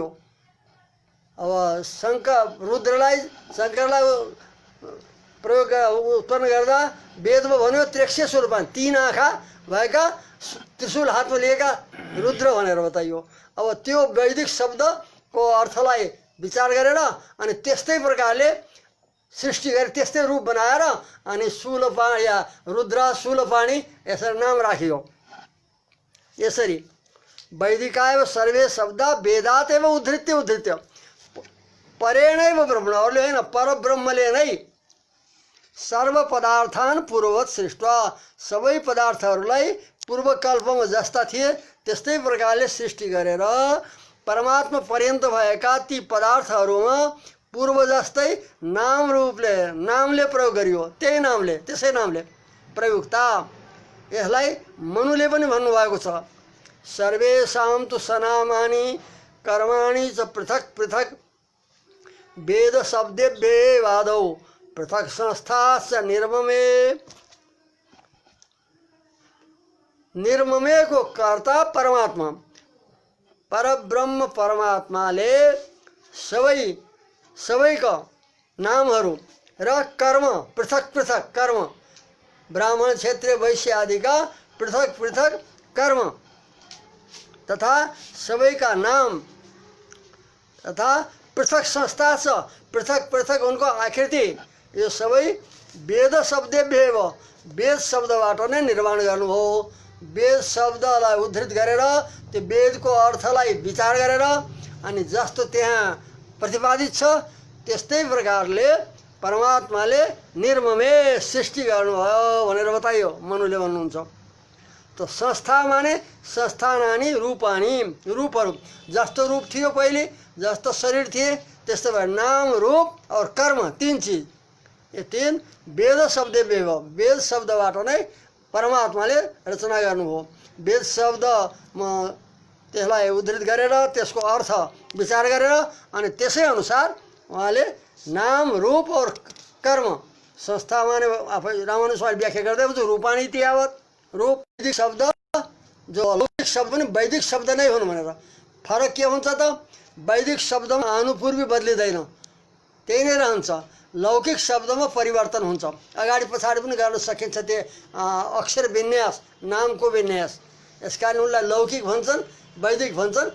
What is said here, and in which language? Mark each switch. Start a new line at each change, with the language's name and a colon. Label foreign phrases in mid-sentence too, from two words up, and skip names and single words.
Nepali: अब शङ्करलाई प्रयोग उत्पन्न गर्दा वेदमा भन्यो
Sanskrit: त्र्यक्षय शूलपाणी,
Nepali: 3 आँखा भएका त्रिशूल हातमा लिएका रुद्र भनेर बताइयो। अब त्यो वैदिक शब्दको अर्थलाई विचार गरेर अनि त्यस्तै प्रकारले सृष्टि गरे त्यस्तै रूप बनाएर अनि शूलपाणी या रुद्र शूलपाणी यसरी नाम राखियो। यसरी
Sanskrit: वैदिकाय सर्वे शब्द वेदात एवं उद्धृत्य परेणैव ब्रह्मण
Nepali: अरूले होइन परब्रह्मले नै
Sanskrit: सर्व पदार्थान पूर्ववत सृष्ट
Nepali: सबै पदार्थहरूलाई पूर्वकल्पमा जस्ता थिए त्यस्तै प्रकारले सृष्टि गरेर परमात्मा पर्यन्त भएका ती पदार्थहरूमा पूर्व जस्तै नाम रूपले नामले प्रयोग गरियो। त्यही नामले त्यसै नामले प्रयुक्ता। यसलाई मनुले पनि भन्नुभएको छ
Sanskrit: सर्वेषां तु सनामानि कर्माणि च पृथक पृथक वेद शब्देभ्येवादौ पृथक संस्थाश्च निर्ममे।
Nepali: निर्ममे को कर्ता परमात्मा परब्रह्म परमात्माले सबैका नामहरू र कर्म पृथक पृथक कर्म ब्राह्मण क्षेत्रीय वैश्य आदिका पृथक पृथक कर्म तथा सबैका नाम तथा पृथक संस्था छ पृथक पृथक उनको आकृति यो सबै
Sanskrit: वेद शब्देभ्येव
Nepali: वेद शब्दबाट नै निर्माण गर्नुभयो। वेद शब्दलाई उद्धृत गरेर त्यो वेदको अर्थलाई विचार गरेर अनि जस्तो त्यहाँ प्रतिपादित छ त्यस्तै प्रकारले परमात्माले निर्ममे सृष्टि गर्नुभयो भनेर बताइयो मनुले भन्नुहुन्छ। तो संस्था माने
Sanskrit: संस्थानानि रूपानी
Nepali: रूपहरू जस्तो रूप थियो पहिले जस्तो शरीर थिए त्यस्तो भए नाम रूप
Hindi: और कर्म तीन चीज ये तीन
Sanskrit: वेद शब्देभ्येव
Nepali: वेद शब्दबाट नै परमात्माले रचना गर्नुभयो। वेद शब्द त्यसलाई उद्धृत गरेर त्यसको अर्थ विचार गरेर अनि त्यसै अनुसार उहाँले नाम रूप और कर्म संस्था माने आफै रामानुजले व्याख्या गर्दै हुन्छ
Sanskrit: रूपानी इतिहावत
Nepali: रूप वैदिक शब्द जो लौकिक शब्द पनि वैदिक शब्द नै हुन् भनेर। फरक के हुन्छ त वैदिक शब्दमा अनुपूर्वी बदलिँदैन त्यही नै रहन्छ। लौकिक शब्दमा परिवर्तन हुन्छ अगाडि पछाडि पनि गर्न सकिन्छ त्यो अक्षर विन्यास नामको विन्यास यसकारण उनलाई लौकिक भन्छन् वैदिक भन्छन्।